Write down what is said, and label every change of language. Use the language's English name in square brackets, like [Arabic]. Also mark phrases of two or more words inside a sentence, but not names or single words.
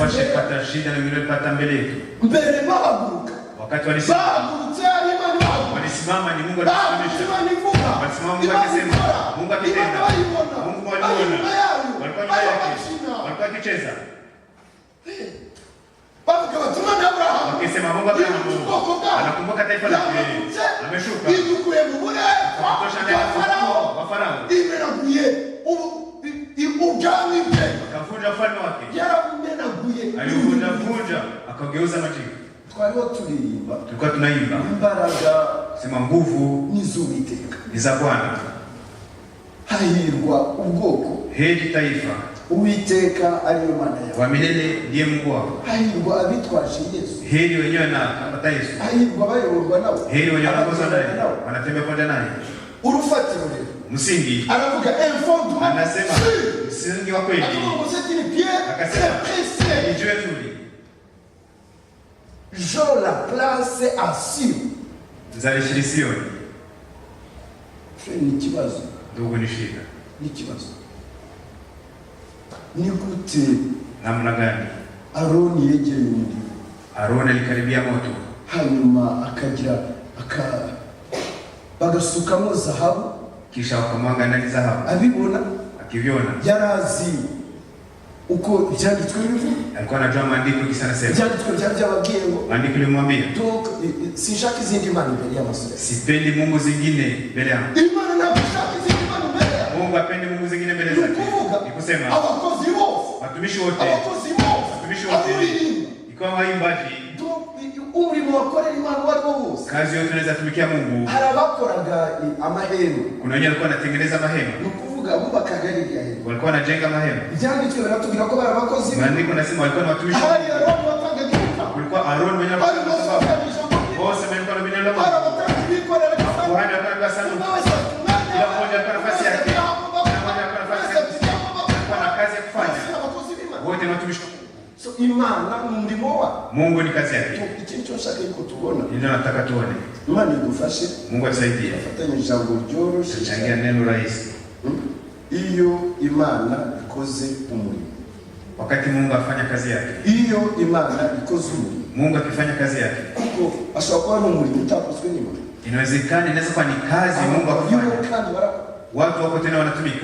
[Swahili] Washapata shida na wengine walipata mbele yetu. [Kinyarwanda] Mbere bahaguruka. [Swahili] Wakati walisimama. [Kinyarwanda] Bahagurutse Imana bahaguruka. [Swahili] Walisimama ni Mungu alisimamisha. Walisimama Mungu akisema. Mungu akitenda. Mungu aliona. Walikuwa nyuma yake. Walikuwa wakicheza. Wakisema Mungu Abrahamu anakumbuka taifa lake. Ameshuka. Kutosha ndani wa Farao. Akavunja ufalme wake. Alivunja akageuza majivu. Tulikuwa tunaimba. Sema nguvu ni za Bwana. [Kinyarwanda] Hahirwa ubwoko. [Swahili] Heri taifa. [Kinyarwanda] Uwiteka aliyo Mana yao. [Swahili] Wa milele ndiye Mungu wao. [Kinyarwanda] Hahirwa abitwaje Yesu. [Swahili] Heri wenyewe na kapata Yesu. [Kinyarwanda] Hahirwa bayoborwa nao. [Swahili] Heri wenyewe wanakosa naye. Wanatembea pamoja naye. [Kinyarwanda] Urufatiro rero. [Swahili] Msingi. Anavuga infond. Anasema msingi wa kweli. Akasema ni jiwe zuri. [French] Je la place à Sion. [Kinyarwanda] Nzalishiri Sioni. Ni kibazo. [Swahili] Ndugu ni shida. [Kinyarwanda] Ni kibazo. Ni gute [Swahili] namna gani [Kinyarwanda] Aroni yegeye umuriro? [Swahili] Aroni alikaribia moto. [Kinyarwanda] Hanyuma akagira bagasukamo zahabu. [Swahili] Kisha wakamwaga ndani zahabu. [Kinyarwanda] Abibona. [Swahili] Akiviona. [Kinyarwanda] Yarazi uko byanditswe bivuga. [Swahili] Alikuwa anajua maandiko kisana sema. [Kinyarwanda] Byanditswe byababwiye ngo. [Swahili] Maandiko limwambia. [Kinyarwanda] Donc sinshaka izindi mana imbere y'amasore. [Swahili] Sipendi mungu zingine mbele yangu. [Kinyarwanda] Imana ntabishaka izindi mana imbere yako. [Swahili] Mungu apendi mungu zingine mbele zake. Ni kusema [Kinyarwanda] abakozi bose. [Swahili] Watumishi wote. [Kinyarwanda] Abakozi bose. [Swahili] Watumishi wote. Ikiwa waimbaji. [Kinyarwanda] Umurimo wakorera Imana wari wose. [Swahili] Kazi yote tunaweza tumikia Mungu. [Kinyarwanda] Harabakoraga amahema. [Swahili] Kuna wenye walikuwa wanatengeneza mahema. [Kinyarwanda] Nukuvuga bubakaga iriya hema. [Swahili] Walikuwa wanajenga mahema. [Kinyarwanda] Byanditswe baratubwira ko bari abakozi. [Swahili] Maandiko nasema walikuwa na watumishi. [Kinyarwanda] Hari Aroni watangaga ikuta. [Swahili] Kulikuwa Aroni mwenye alikuwa bose walikuwa na bineno la Mungu. Kuhani alikuwa na sana. Kila mmoja alikuwa na nafasi yake. Kila mmoja alikuwa na nafasi yake. Alikuwa na kazi ya kufanya. Wote ni watumishi. [Kinyarwanda] So Imana umurimo wa [Swahili] Mungu ni kazi yake. [Kinyarwanda] Ikintu cyose yuko tubona. [Swahili] Ndio nataka tuone. [Kinyarwanda] Imana idufashe. [Swahili] Mungu atusaidie. [Kinyarwanda] Afatanye ijambo ryoroshe. [Swahili] Tuchangia neno rahisi. [Kinyarwanda] Iyo Imana ikoze umurimo. [Swahili] Wakati Mungu afanya kazi yake. [Kinyarwanda] Iyo Imana ikoze umurimo. [Swahili] Mungu akifanya kazi yake. [Kinyarwanda] Kuko ashobora kuba n'umurimo utakozwe n'Imana. [Swahili] Inawezekana inaweza kuwa ni kazi Mungu akifanya. Watu wako tena wanatumika.